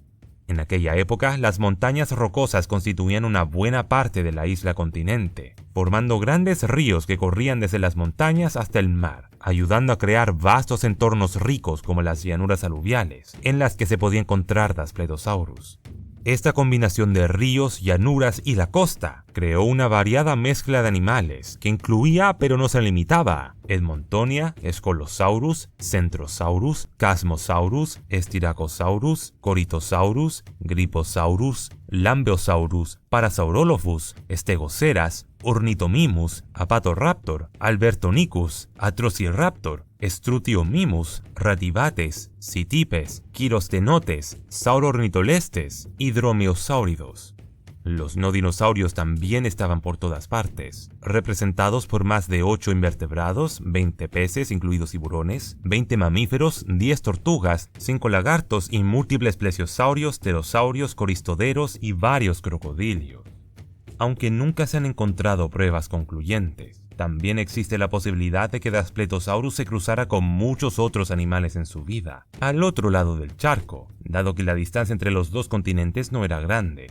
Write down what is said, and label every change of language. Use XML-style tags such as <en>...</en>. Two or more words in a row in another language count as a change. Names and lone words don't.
<es>En aquella época, las montañas rocosas constituían una buena parte de la isla continente, formando grandes ríos que corrían desde las montañas hasta el mar, ayudando a crear vastos entornos ricos como las llanuras aluviales, en las que se podía encontrar Daspletosaurus. Esta combinación de ríos, llanuras y la costa creó una variada mezcla de animales que incluía, pero no se limitaba, a Edmontonia, Scolosaurus, Centrosaurus, Chasmosaurus, Styracosaurus, Corythosaurus, Gryposaurus, Lambeosaurus, Parasaurolophus, Stegoceras, Ornithomimus, Apatoraptor, Albertonicus, Atrociraptor, Strutiomimus, Ratibates, Citipes, Quirostenotes, Saurornitolestes y Dromeosáuridos. Los no dinosaurios también estaban por todas partes, representados por más de 8 invertebrados, 20 peces, incluidos tiburones, 20 mamíferos, 10 tortugas, 5 lagartos y múltiples plesiosaurios, pterosaurios, coristoderos y varios crocodilios. Aunque nunca se han encontrado pruebas concluyentes, también existe la posibilidad de que Daspletosaurus se cruzara con muchos otros animales en su vida, al otro lado del charco, dado que la distancia entre los dos continentes no era grande.</es>